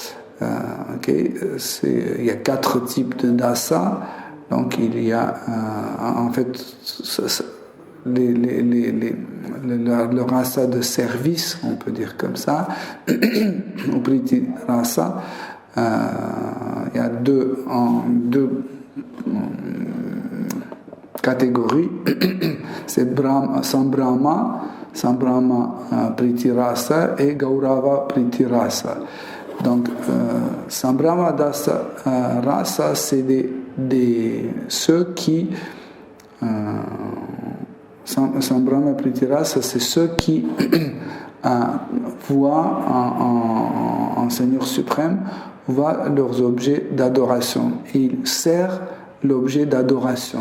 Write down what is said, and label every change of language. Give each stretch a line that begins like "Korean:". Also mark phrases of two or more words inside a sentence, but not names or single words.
French: Il y a 4 types de Dasa, donc il y a en fait le rasa de service, on peut dire comme ça, ou
Sanskrit: प्रीति रस.
French: Il y a deux catégories, c'est
Sanskrit: सम्ब्रह्म प्रीति रस
French: et
Sanskrit: गौरव प्रीति रस.
French: Donc
Sanskrit: सम्ब्रह्म रस,
French: c'est ceux qui
Sanskrit: सम्ब्रह्म प्रीति रस,
French: c'est ceux qui voient en Seigneur suprême, voient leurs objets d'adoration. Ils servent l'objet d'adoration.